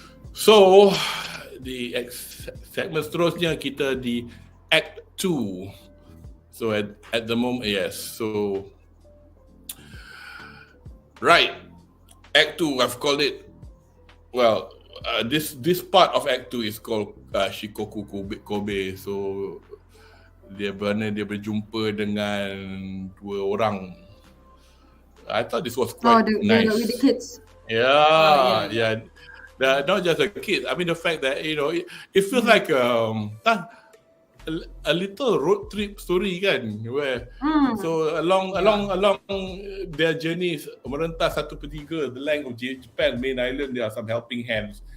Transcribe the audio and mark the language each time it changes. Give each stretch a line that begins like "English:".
Malay: So di segmen seterusnya kita di Act 2.
English: So at the moment, yes. So right, Act 2, I've called it. Well, this part of Act 2 is called Shikoku Kobe.
Malay: So dia berjumpa dengan 2 orang.
English: I thought this was quite nice. With the kids. Yeah. Not just a kid. I mean, the fact that it feels like a little road trip story kan, where so along their journeys merentas 1/3 the length of Japan main island, there are some helping hands.